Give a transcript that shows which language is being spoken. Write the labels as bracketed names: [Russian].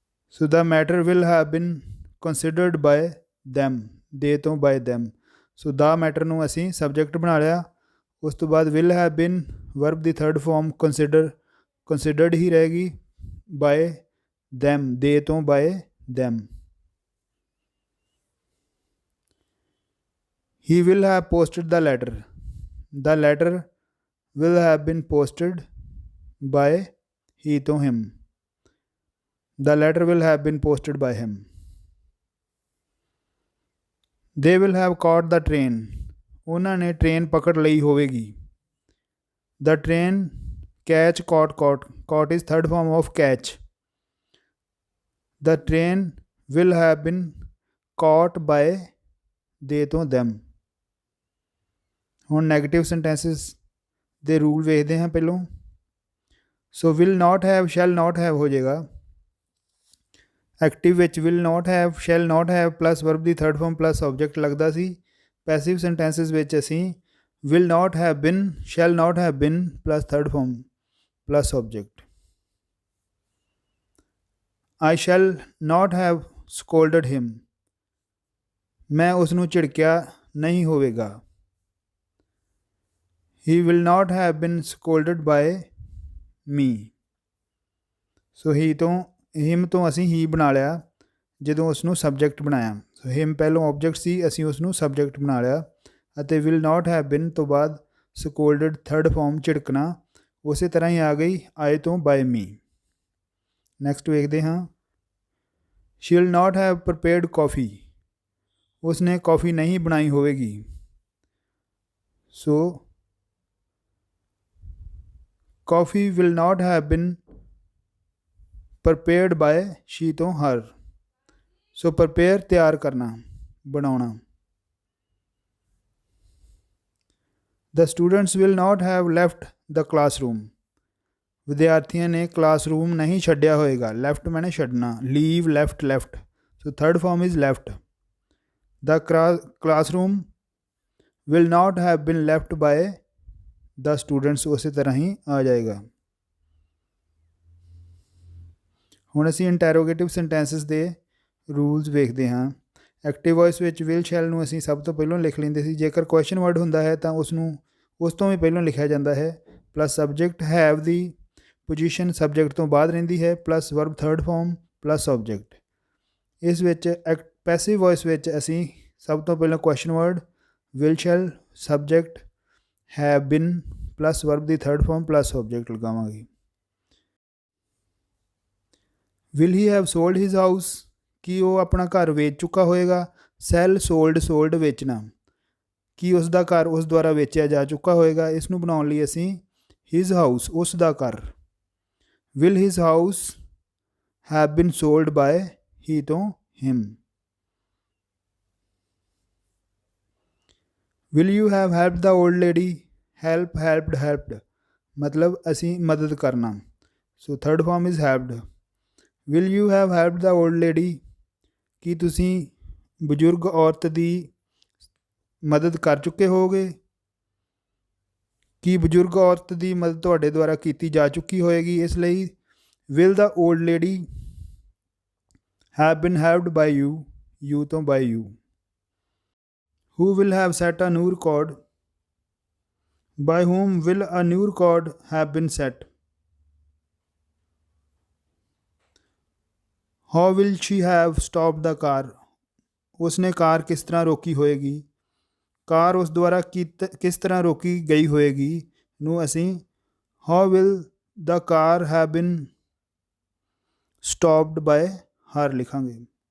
[English] So the matter will have been considered by them, they ਤੋਂ by them. [Punjabi] ਸੋ ਦਾ matter ਨੂੰ ਅਸੀਂ ਸਬਜੈਕਟ ਬਣਾ ਲਿਆ। ਉਸ ਤੋਂ ਬਾਅਦ ਵਿਲ ਹੈਵ ਬਿਨ ਵਰਬ ਦੀ ਥਰਡ ਫਾਰਮ ਕੰਸੀਡਰਡ ਹੀ ਰਹੇਗੀ, ਬਾਏ ਦੈਮ, ਦੇ ਤੋਂ bye them. [English] He will have posted the letter will have been posted by he to him. The letter will have been posted by him. They will have caught the train. [Punjabi] ਉਹਨਾਂ ਨੇ train ਪਕੜ ਲਈ ਹੋਵੇਗੀ। [English] The train catch, caught is third form of catch. The train will have been caught by they ਤੋਂ them. [Punjabi] ਹੁਣ negative ਸੈਂਟੈਂਸਿਸ ਦੇ rule ਵੇਖਦੇ ਹਾਂ ਪਹਿਲੋਂ। ਸੋ will not have, shell not have ਹੋ ਜਾਏਗਾ। ਐਕਟਿਵ ਵਿੱਚ will not have, shell not have plus verb ਦੀ third farm plus object ਲੱਗਦਾ ਸੀ। ਪੈਸਿਵ ਸੈਂਟੈਂਸਿਸ ਵਿੱਚ ਅਸੀਂ ਵਿਲ ਨਾਟ ਹੈਵ ਬਿਨ, ਸ਼ੈਲ ਨਾਟ ਹੈਵ ਬਿਨ plus third farm plus object. [English] I shall not have scolded him, [Punjabi] ਮੈਂ ਉਸ ਨੂੰ ਝਿੜਕਿਆ ਨਹੀਂ ਹੋਵੇਗਾ। [English] He will not have been scolded by me. [Punjabi] ਸੋ ਹੀ ਤੋਂ ਹਿਮ ਤੋਂ ਅਸੀਂ ਹੀ ਬਣਾ ਲਿਆ ਜਦੋਂ ਉਸ ਨੂੰ ਸਬਜੈਕਟ ਬਣਾਇਆ। ਸੋ ਹਿਮ ਪਹਿਲੋਂ ਆਬਜੈਕਟ ਸੀ, ਅਸੀਂ ਉਸ ਨੂੰ ਸਬਜੈਕਟ ਬਣਾ ਲਿਆ ਅਤੇ ਵਿਲ ਨਾਟ ਹੈਵ ਬਿਨ ਤੋਂ ਬਾਅਦ ਸਕੋਲਡਡ ਥਰਡ ਫਾਰਮ ਝਿੜਕਣਾ ਉਸੇ ਤਰ੍ਹਾਂ ਹੀ ਆ ਗਈ ਆਏ ਤੋਂ ਬਾਏ ਮੀ। ਨੈਕਸਟ ਵੇਖਦੇ ਹਾਂ। [English] she will not have prepared coffee, [Punjabi] ਉਸ ਨੇ ਕੌਫੀ ਨਹੀਂ ਬਣਾਈ ਹੋਵੇਗੀ। [English] So coffee will not have been prepared by she ਤੋਂ her. [Punjabi] ਸੋ prepare ਤਿਆਰ ਕਰਨਾ, ਬਣਾਉਣਾ। [English] The students will not have left the classroom. [Punjabi] ਵਿਦਿਆਰਥੀਆਂ ਨੇ ਕਲਾਸਰੂਮ ਨਹੀਂ ਛੱਡਿਆ ਹੋਏਗਾ। [English] left [Punjabi] ਮੈਨੇ ਛੱਡਣਾ, [English] leave, left. So third form is left. The classroom will not have been left by the students, [Punjabi] ਉਸੇ ਤਰ੍ਹਾਂ ਹੀ ਆ ਜਾਏਗਾ। ਹੁਣ ਅਸੀਂ ਇੰਟੈਰੋਗੇਟਿਵ ਸੈਂਟੈਂਸਿਸ ਦੇ ਰੂਲਸ ਵੇਖਦੇ ਹਾਂ। ਐਕਟਿਵ ਵੌਇਸ ਵਿੱਚ ਵਿਲ ਸ਼ੈਲ ਨੂੰ ਅਸੀਂ ਸਭ ਤੋਂ ਪਹਿਲਾਂ ਲਿਖ ਲੈਂਦੇ ਸੀ। ਜੇਕਰ ਕੁਐਸਚਨ ਵਰਡ ਹੁੰਦਾ ਹੈ ਤਾਂ ਉਸ ਨੂੰ ਉਸ ਤੋਂ ਵੀ ਪਹਿਲਾਂ ਲਿਖਿਆ ਜਾਂਦਾ ਹੈ। Plus subject, have ਦੀ position subject ਤੋਂ ਬਾਅਦ ਰਹਿੰਦੀ ਹੈ, plus verb third farm plus object. ਇਸ ਵਿੱਚ ਪੈਸਿਵ ਵੌਇਸ ਵਿੱਚ ਅਸੀਂ ਸਭ ਤੋਂ ਪਹਿਲਾਂ question word, will shell, subject, have ਬਿਨ ਪਲੱਸ ਵਰਬ ਦੀ ਥਰਡ ਫਾਰਮ ਪਲੱਸ ਆਬਜੈਕਟ ਲਗਾਵਾਂਗੇ। [English] will he have sold his house, [Punjabi] ਕੀ ਉਹ ਆਪਣਾ ਘਰ ਵੇਚ ਚੁੱਕਾ ਹੋਏਗਾ। ਸੈਲ, ਸੋਲਡ ਵੇਚਣਾ, ਕੀ ਉਸ ਦਾ ਘਰ ਉਸ ਦੁਆਰਾ ਵੇਚਿਆ ਜਾ ਚੁੱਕਾ ਹੋਏਗਾ। ਇਸ ਨੂੰ ਬਣਾਉਣ ਲਈ ਅਸੀਂ ਹਿਜ਼ ਹਾਊਸ, ਉਸ ਦਾ ਘਰ। [English] Will his house have been sold by he ਤੋਂ him. Will you have helped the old lady? Help, helped, helped [Punjabi] मतलब ਅਸੀਂ ਮਦਦ ਕਰਨਾ। [English] So third form is helped. Will you have helped the old lady? [Punjabi] ਕੀ ਤੁਸੀਂ ਬਜ਼ੁਰਗ ਔਰਤ ਦੀ ਮਦਦ ਕਰ ਚੁੱਕੇ ਹੋਗੇ? ਕੀ ਬਜ਼ੁਰਗ ਔਰਤ ਦੀ ਮਦਦ ਤੁਹਾਡੇ ਦੁਆਰਾ ਕੀਤੀ ਜਾ ਚੁੱਕੀ ਹੋਏਗੀ? ਇਸ ਲਈ [English] will the old lady have been helped by you? You ਤੋਂ by you. Who will have set a new record? By whom will a new record have been set? How will she have stopped the car? [Punjabi] ਉਸਨੇ ਕਾਰ ਕਿਸ ਤਰ੍ਹਾਂ ਰੋਕੀ ਹੋਏਗੀ? ਕਾਰ ਉਸ ਦੁਆਰਾ ਕਿਸ ਤਰ੍ਹਾਂ ਰੋਕੀ ਗਈ ਹੋਏਗੀ ਨੂੰ ਅਸੀਂ [English] how will the car have been stopped by her [Punjabi] ਲਿਖਾਂਗੇ।